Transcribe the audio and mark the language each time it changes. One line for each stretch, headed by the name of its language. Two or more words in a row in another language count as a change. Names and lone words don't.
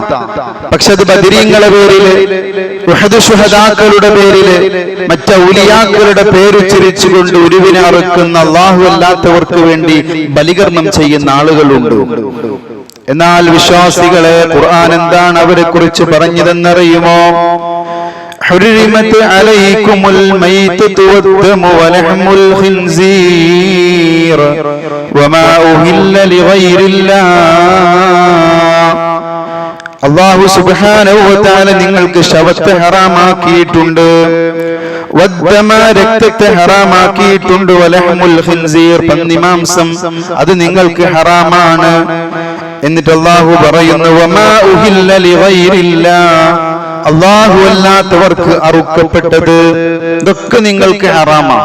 Malayalam: പക്ഷെ അത് ബദരീങ്ങളുടെ പേരില്, ഉഹദ് ശുഹദാക്കളുടെ പേരില്, മറ്റ് ഔലിയാക്കളുടെ പേരുച്ചരിച്ചുകൊണ്ട് ഉരുവിനെ അറുക്കുന്ന അള്ളാഹു അല്ലാത്തവർക്ക് വേണ്ടി ബലികർമ്മം ചെയ്യുന്ന ആളുകളുണ്ട്. എന്നാൽ വിശ്വാസികളെ ഖുർആൻ എന്താണ് അവരെ കുറിച്ച് പറഞ്ഞതെന്നറിയുമോ?
Arabic: حرمت عليكم الميتة والدم ولحم الخنزير وما أهل لغير الله. الله سبحانه وتعالى
Malayalam: നിങ്ങൾക്ക് ശവത്തെ ഹറാമാക്കിയിട്ടുണ്ട്, വദ്ദമ രക്തത്തെ ഹറാമാക്കിയിട്ടുണ്ട്,
Arabic: ولحم الخنزير
Malayalam: പന്നിമാംസം അത് നിങ്ങൾക്ക് ഹറാമാണ്. എന്നിട്ട് അല്ലാഹു പറയുന്നു,
Arabic: وما أهل لغير الله,
Malayalam: അല്ലാഹു അല്ലാത്തവർക്ക് അറുക്കപ്പെട്ടത് ഇതൊക്കെ നിങ്ങൾക്ക് ഹറാമാണ്.